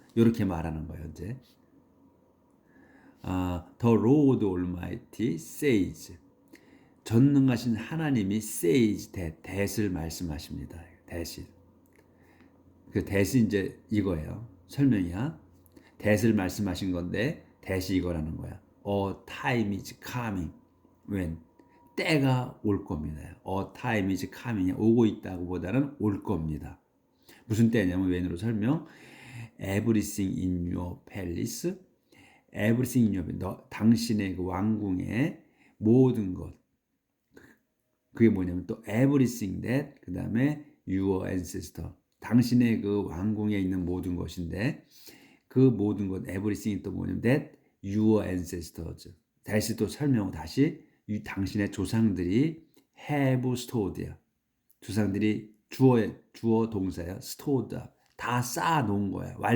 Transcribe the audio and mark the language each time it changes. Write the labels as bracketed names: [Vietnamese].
[Korean] 이렇게 말하는 거예요. 이제 [English] The Lord Almighty says [Korean] 전능하신 하나님이 says that을 말씀하십니다. that이. 그 that이 이제 이거예요. 설명이야. that을 말씀하신 건데 that이 이거라는 거야. [English] A time is coming when [Korean] 때가 올 겁니다. [English] A time is coming [Korean] 오고 있다고 보다는 올 겁니다. 무슨 때냐면 when으로 설명. [English] Everything in your palace, everything in your [Korean] 당신의 그 왕궁의 모든 것. 그게 뭐냐면 또 everything that 그 다음에 your ancestor 당신의 그 왕궁에 있는 모든 것인데 그 모든 것 everything 또 뭐냐면 [English] that your ancestors [Korean] 다시 또 설명 다시 당신의 조상들이 have stored야 조상들이 주어 동사야 stored 다 쌓아 놓은 거야